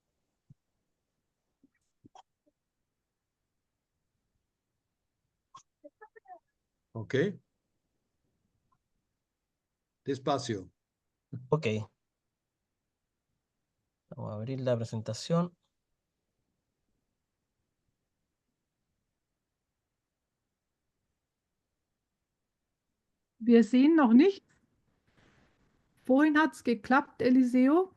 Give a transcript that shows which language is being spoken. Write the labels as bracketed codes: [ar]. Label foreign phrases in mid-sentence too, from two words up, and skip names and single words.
[es] Ok. Despacio. Ok, vamos a abrir la presentación. [de] Wir sehen noch nicht. Vorhin hat es geklappt, Eliseo.